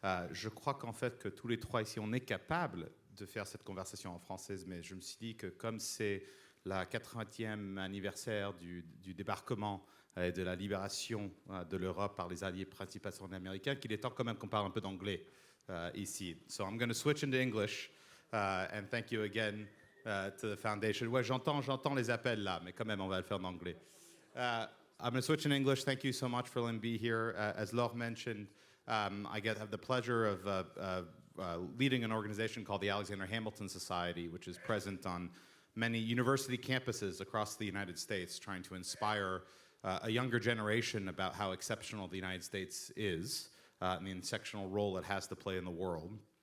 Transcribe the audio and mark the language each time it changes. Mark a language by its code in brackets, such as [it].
[fr] Je crois qu'en fait que tous les trois ici, on est capable de faire cette conversation en française, mais je me suis dit que comme c'est la 80e anniversaire du débarquement et de la libération de l'Europe par les alliés principaux américains, qu'il est temps quand même qu'on parle un peu d'anglais ici. [en] So I'm going to switch into English and thank you again to the foundation. [fr] Ouais, j'entends les appels là, mais quand même on va le faire en anglais. [en] I'm going to switch in English. Thank you so much for letting me be here. As Laure mentioned, I have the pleasure of leading an organization called the Alexander Hamilton Society, which is present on many university campuses across the United States, trying to inspire a younger generation about how exceptional the United States is and the exceptional role it has to play in the world,